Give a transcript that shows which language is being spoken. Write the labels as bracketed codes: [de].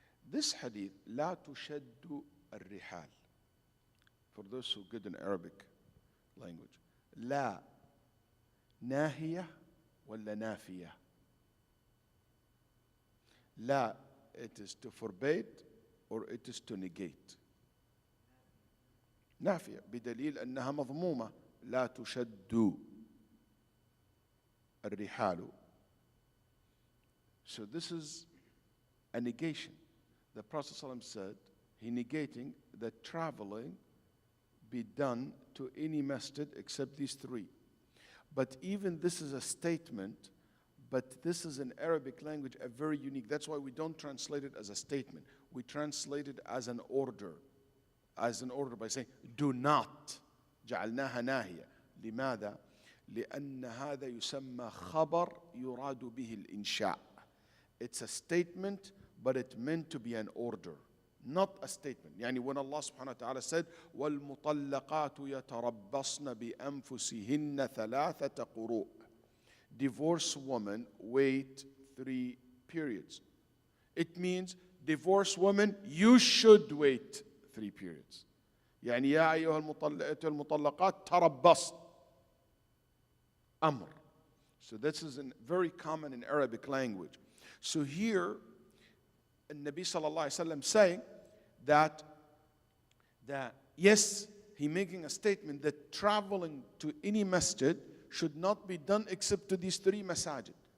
[ar] This hadith, لا تشد الرحال. [en] For those who are good in Arabic language, [ar] لا ناهية ولا نافية. [en] لا, it is to forbid or it is to negate. [ar] نافية بدليل أنها مضمومة. لا تشد الرحال. [en] So this is a negation. The Prophet ﷺ said, he negating that traveling be done to any masjid except these three. But even this is a statement, but this is in Arabic language a very unique. That's why we don't translate it as a statement. We translate it as an order. As an order by saying, do not. [ar] جعلناها ناهية. لماذا؟ لأن هذا يسمى خبر يراد به الإنشاء. [en] It's a statement, but it meant to be an order, not a statement. [ar] يعني [en] when Allah subhanahu wa ta'ala said, [ar] وَالْمُطَلَّقَاتُ يَتَرَبَّصْنَ بِأَنفُسِهِنَّ ثَلَاثَةَ قُرُوء. [en] Divorced women wait 3 periods. It means divorced women, you should wait 3 periods. [ar] يعني يا أيها المطلقات تربصن. Amr. [en] So this is very common in Arabic language. So here, Nabi sallallahu alaihi wasallam saying that yes, he making a statement that traveling to any masjid should not be done except to these 3 masajid.